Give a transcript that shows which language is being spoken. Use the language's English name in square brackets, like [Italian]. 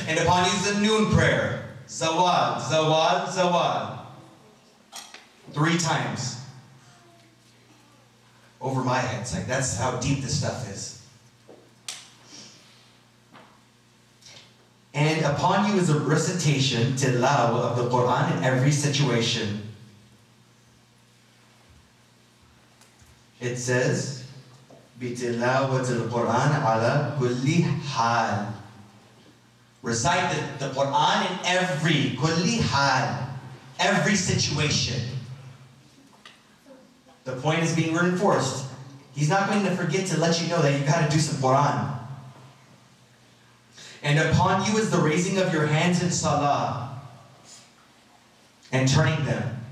[English] And upon you is the noon prayer. Zawad, Zawad, Zawad. 3 times. Over my head. It's like, that's how deep this stuff is. And upon you is a recitation, tilawah, of the Quran in every situation. It says, [Arabic] بِتِلَاوَةِ الْقُرْآنِ عَلَى كُلِّ حَالٍ. [English] Recite the Quran in every, kulli hal, every situation. The point is being reinforced. He's not going to forget to let you know that you've got to do some Quran. And upon you is the raising of your hands in salah and turning them.